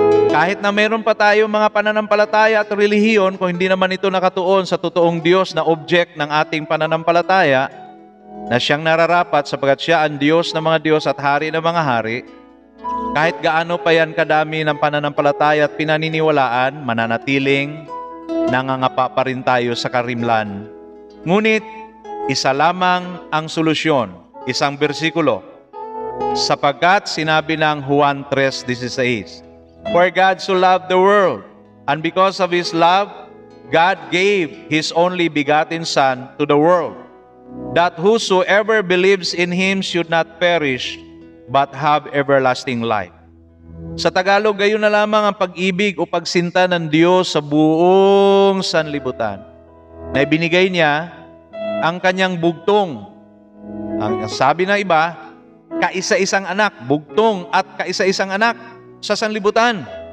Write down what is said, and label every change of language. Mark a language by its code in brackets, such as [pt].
[tl] Kahit na meron pa tayo mga pananampalataya at relihiyon, kung hindi naman ito nakatuon sa totoong Diyos na object ng ating pananampalataya, na siyang nararapat sapagkat siya ang Diyos ng mga Diyos at Hari ng mga Hari, kahit gaano pa yan kadami ng pananampalataya at pinaniniwalaan, mananatiling nangangapa pa rin tayo sa karimlan. Ngunit, isa lamang ang solusyon, isang bersikulo. Sapagkat sinabi ng Juan 3:16, [en] "For God so loved the world, and because of His love, God gave His only begotten Son to the world, that whosoever believes in Him should not perish, but have everlasting life." [tl] Sa Tagalog, gayon na lamang ang pag-ibig o pagsinta ng Diyos sa buong sanlibutan, na ibinigay niya ang kanyang bugtong. Ang sabi ng iba, kaisa-isang anak, bugtong at kaisa-isang anak sa sanlibutan.